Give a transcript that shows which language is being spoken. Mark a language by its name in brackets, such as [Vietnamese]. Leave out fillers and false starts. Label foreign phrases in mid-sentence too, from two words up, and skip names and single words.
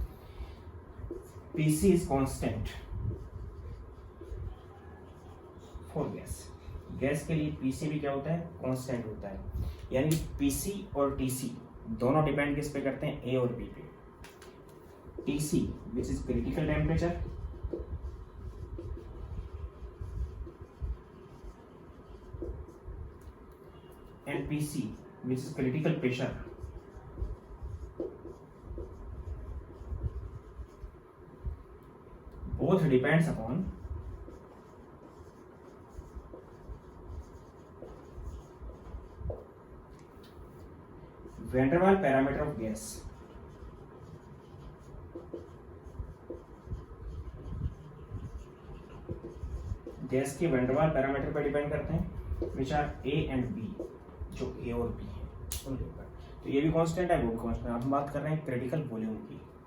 [English] PC is constant for gas. [Hindi] गैस के लिए पीसी भी क्या होता है, कांस्टेंट होता है, यानी पीसी और टीसी दोनों डिपेंड किस पे करते हैं, ए और बी पे। [English] TC which is critical temperature, and PC which is critical pressure, both depends upon van der Waals parameter of gas। [Hindi] गैस के [English] van der Waals parameter [Hindi] पर डिपेंड करते हैं, [English] which are A and B, [Hindi] जो ए और बी है उनके ऊपर। तो ये भी कांस्टेंट है, वो भी कांस्टेंट है। हम बात कर रहे हैं [English] critical volume [Hindi] की।